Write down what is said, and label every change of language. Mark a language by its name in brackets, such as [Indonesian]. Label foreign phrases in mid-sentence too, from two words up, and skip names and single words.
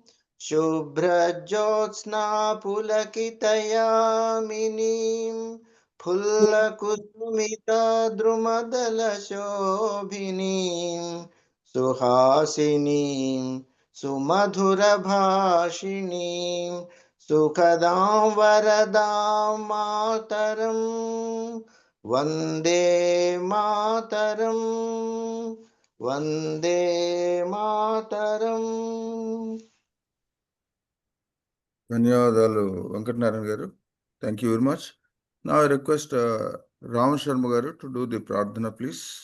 [Sanskrit] शुभ्रज्योत्स्ना पुलकितयामिनीं फुल्लकुसुमितद्रुमदलशोभिनीं सुहासिनीं सुमधुरभाषिणीं सुखदां वरदां मातरं वन्दे मातरं वन्दे मातरम्. [Telugu] ధన్యవాదాలు వెంకటనారాయణ గారు. [English] Thank you very much. Now I request Ram Sharma garu to do the pradhana, please.